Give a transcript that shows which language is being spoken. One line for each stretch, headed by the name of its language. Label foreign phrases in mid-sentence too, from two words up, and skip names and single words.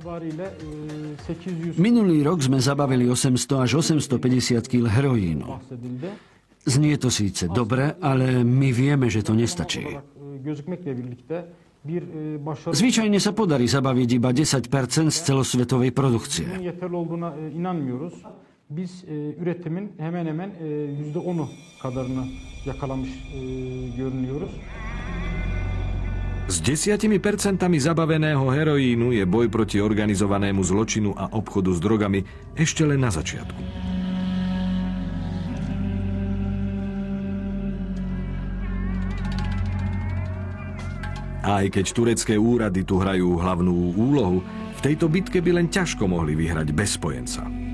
Slovak: Minulý rok sme zabavili 800 až 850 kg heroínu. Znie to síce dobre, ale my vieme, že to nestačí. Zvyčajne sa podarí zabaviť iba 10% z celosvetovej produkcie.
Turkish: Biz üretimin hemen hemen %10'u kadarını yakalamış görünüyoruz.
Slovak: S 10% zabaveného heroínu je boj proti organizovanému zločinu a obchodu s drogami ešte len na začiatku. Aj keď turecké úrady tu hrajú hlavnú úlohu, v tejto bitke by len ťažko mohli vyhrať bez spojenca.